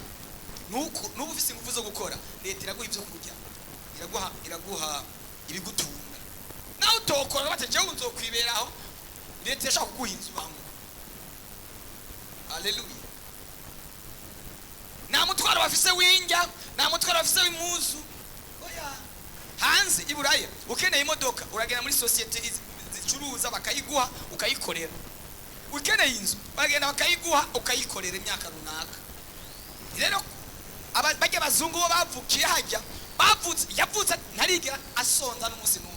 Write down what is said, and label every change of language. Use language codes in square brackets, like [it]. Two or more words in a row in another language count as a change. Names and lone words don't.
[rn] Nubu ufise ingufu zo gukora, leta iraguha ibyo kurya, iraguha ibigutunga. Naho utokora bateje unzokwiberaho, leta yashaka kuguha inzu bamwe. Haleluya. Nta mutwaro bafise w'injya, nta mutwaro bafise w'impuzu. Oya. Hanze i Buraya ukeneye imodoka uragenda muri societe zicuruza bakayiguha ukayikorera. Ukeneye inzu bagenda bakayiguha ukayikorera imyaka runaka. Rero bajya bazungu bo bavukiye hajya yavutse ntarigira asonza n'umunsi n'umwe.